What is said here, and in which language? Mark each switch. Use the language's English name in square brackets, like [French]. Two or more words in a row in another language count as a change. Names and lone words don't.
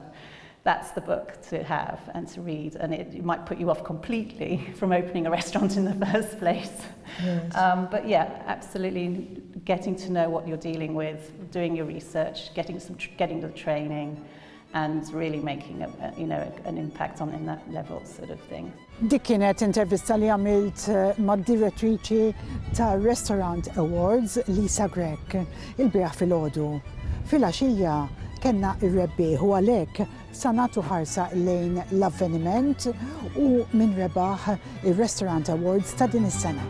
[English] That's the book to have and to read, and it might put you off completely from opening a restaurant in the first place. Yes. But yeah, absolutely getting to know what you're dealing with, doing your research, getting the training, and really making an impact in that level sort of thing. [Maltese] Dik kienet intervista li għamilt mad-direttriċi ta' Restaurant Awards Lisa Grek il-bieraħ fil-ħodu. Fil-għaxija kellna ir-rebbieħ u għalhekk sa nagħtu ħarsa lejn l-avveniment u min rebaħ ir-Restaurant Awards ta' din is-sena.